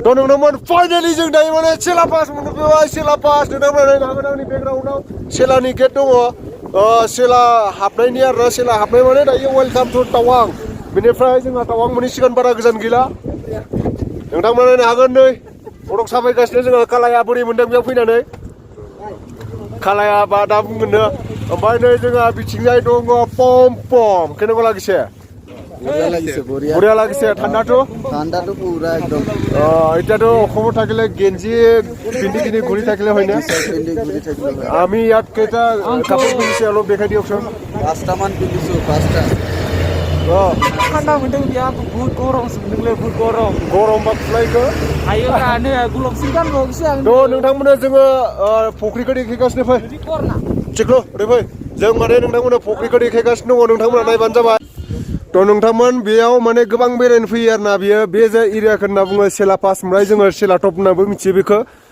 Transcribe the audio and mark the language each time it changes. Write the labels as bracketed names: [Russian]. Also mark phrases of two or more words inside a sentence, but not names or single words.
[Bodo] थ' नोंथांमोन फाइनालि जों दायो माने सेला पास मोनफैबाय सेला पास नोंथांमोना नायनो हागोन आंनि बेकग्राउन्डआव सेलानि गेट दङ सेला हाबनायनि आरोना सेला हाबनाय माने दायो [English] welcome to [Bodo] टावां। बेनिफ्राय जोंहा टावां मोनहैसिगोन बारा गोजान गैला नोंथांमोना नायनो हागोन नै फटक साफायगासिनो जोङो कालाया बोरै मोनदों बेयाव फैनानै कालाया बा दा बुंगोननो। ओमफ्राय नै जोंहा बिथिंजाय दङ पम [Assamese] কেনেকুৱা লাগিছে বঢ়িয়া লাগিছে ঠাণ্ডাটো পুৰা একদম এতিয়াতো অসমত থাকিলে গেঞ্জি পিন্ধি কিনি ঘূৰি থাকিলে হয়নে আমি ইয়াত কেইটা কাপোৰ পিন্ধিছে অলপ দেখাই দিয়কচোন। 5টামান পিন্ধিছো 5টা [Bodo] ঠান্ডা मोनदों बेयाव बहुत गरमसो मोनदोंलै बहुत गरम बा खुलायखो हायो नै गुलबसिन गानबावसै आं। थ' नोंथांमोना जोङो फुख्रिखौ देखायगासिनो फै थिगल' ओरै फै जों माने नोंथांमोना फुख्रिखौ देखायगासिनो दङ नोंथांमोना नायबानो जाबाय। थ' नोंथांमोन बेयाव माने गोबां बेरायनो फैयो आरोना बे एरियाखौ होनना बुङो सेला पास ओमफ्राय जोङो सेलाटप होननाबो मिथियो बेखौ।